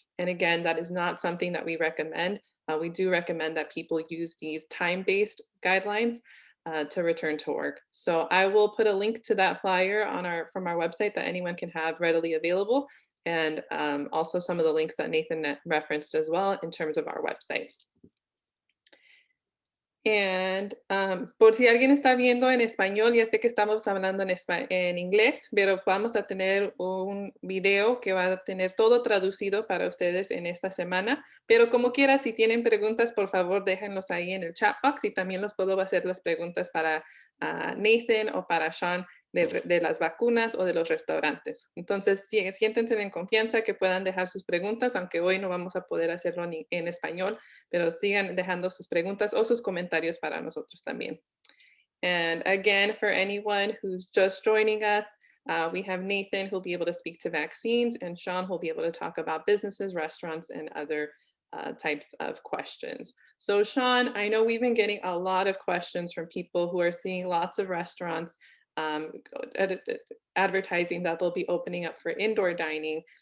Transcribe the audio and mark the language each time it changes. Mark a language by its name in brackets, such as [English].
[English] And again, that is not something that we recommend. We do recommend that people use these time-based guidelines to return to work. So I will put a link to that flyer on from our website that anyone can have readily available, and also some of the links that Nathan referenced as well in terms of our website. [Spanish] And por si alguien está viendo en español, ya sé que estamos hablando en inglés, pero vamos a tener un video que va a tener todo traducido para ustedes en esta semana. Pero como quiera, si tienen preguntas, por favor, déjenlos ahí en el chat box, y también los puedo hacer las preguntas para Nathan o para Sean de las vacunas o de los restaurantes. Entonces, siéntense en confianza que puedan dejar sus preguntas, aunque hoy no vamos a poder hacerlo en español, pero sigan dejando sus preguntas o sus comentarios para nosotros también. [English] And again, for anyone who's just joining us, we have Nathan who'll be able to speak to vaccines, and Sean who'll be able to talk about businesses, restaurants, and other types of questions. So Sean, I know we've been getting a lot of questions from people who are seeing lots of restaurants advertising that they'll be opening up for indoor dining.